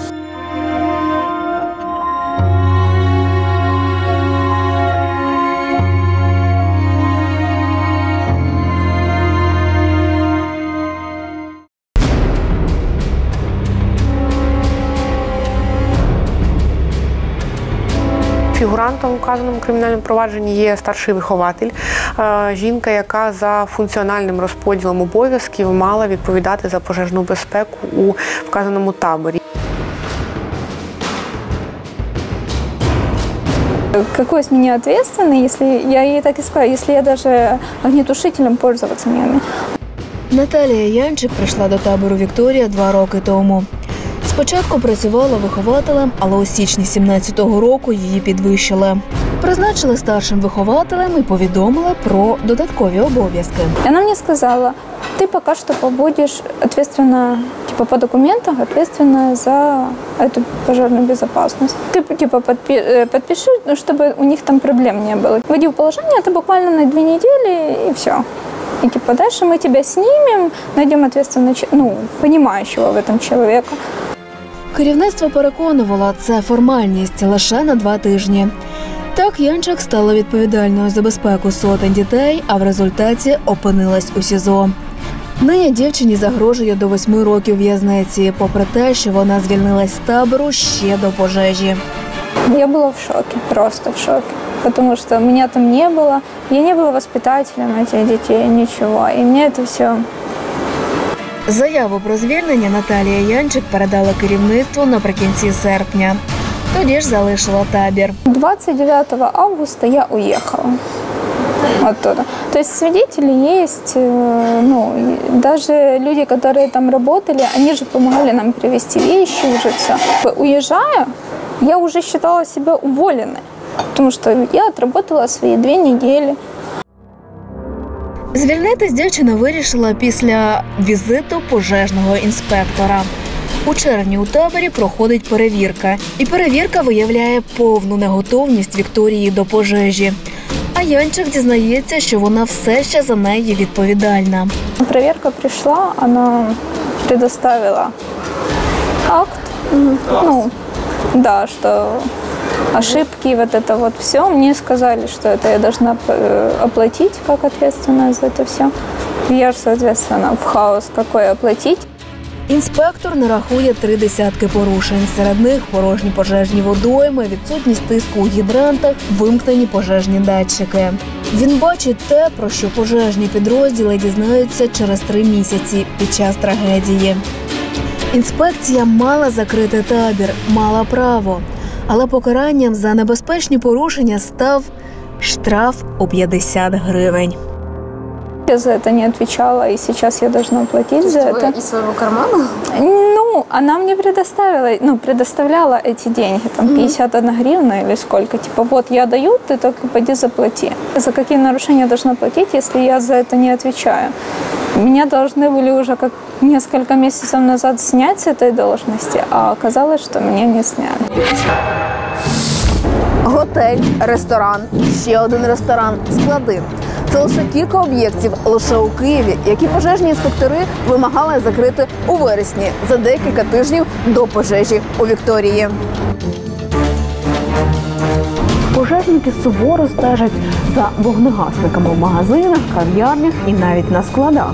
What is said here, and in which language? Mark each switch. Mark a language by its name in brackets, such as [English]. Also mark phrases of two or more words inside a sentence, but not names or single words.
[Ukrainian] Фігурантом у вказаному кримінальному провадженні є старший вихователь, жінка, яка за функціональним розподілом обов'язків мала відповідати за пожежну безпеку у вказаному таборі. [Russian] Какой с меня ответственный, если я ей так и сказала, если я даже огнетушителем пользоваться не умею. [Ukrainian] Наталія Янчик прийшла до табору «Вікторія» 2 роки тому. Спочатку працювала вихователем, але у січні 17-го року її підвищили. Призначили старшим вихователем і повідомили про додаткові обов'язки. [Russian] Она мне сказала: ты пока что побудешь ответственна, типа по документам, ответственна за эту пожарную безопасность. Ты типа подпиши, чтобы у них там проблем не было. Вводи в положение, это буквально на 2 недели и все. И типа дальше мы тебя снимем, найдем ответственного, понимающего в этом человека. [Ukrainian] Керівництво переконувало, це формальність лише на 2 тижні. Так Янчик стала відповідальною за безпеку сотень дітей, а в результаті опинилась у СІЗО. Нині дівчині загрожує до 8 років в'язниці, попри те, що вона звільнилась з табору ще до пожежі. [Russian] Я была в шоке, просто в шоке. Потому что меня там не было, я не была воспитателем этих детей, ничего. И мне это все... [Ukrainian] Заяву про звільнення Наталія Янчик передала керівництву наприкінці серпня. Тоді ж залишила табір. [Russian] 29 августа я уехала оттуда. То есть свидетели есть, даже люди, которые там работали, они же помогали нам привезти вещи, уже все. Уезжая, я уже считала себя уволенной, потому что я отработала свои 2 недели. [Ukrainian] Звільнитись дівчина вирішила після візиту пожежного інспектора. У червні у таборі проходить перевірка. І перевірка виявляє повну неготовність Вікторії до пожежі. А Янчик дізнається, що вона все ще за неї відповідальна. [Russian] Проверка пришла, она предоставила акт, что ошибки, вот это вот все. Мне сказали, что это я должна оплатить как ответственная за это все. Я же, соответственно, в хаос какой оплатить. [Ukrainian] Інспектор нарахує 3 десятки порушень. Серед них порожні пожежні водойми, відсутність тиску у гідрантах, вимкнені пожежні датчики. Він бачить те, про що пожежні підрозділи дізнаються через 3 місяці під час трагедії. Інспекція мала закрити табір, мала право. Але покаранням за небезпечні порушення став штраф у 50 гривень. [Russian] Я за это не отвечала, и сейчас я должна платить за это. Вы из своего кармана? Она мне предоставляла эти деньги, там 51 гривна или сколько. Типа, вот я даю, ты только пойди заплати. За какие нарушения я должна платить, если я за это не отвечаю? Меня должны были уже как несколько месяцев назад снять с этой должности, а оказалось, что меня не сняли. [Ukrainian] Готель, ресторан, ще один ресторан, склади. Це лише кілька об'єктів лише у Києві, які пожежні інспектори вимагали закрити у вересні за декілька тижнів до пожежі у Вікторії. Пожежники суворо стежать за вогнегасниками в магазинах, кав'ярнях і навіть на складах.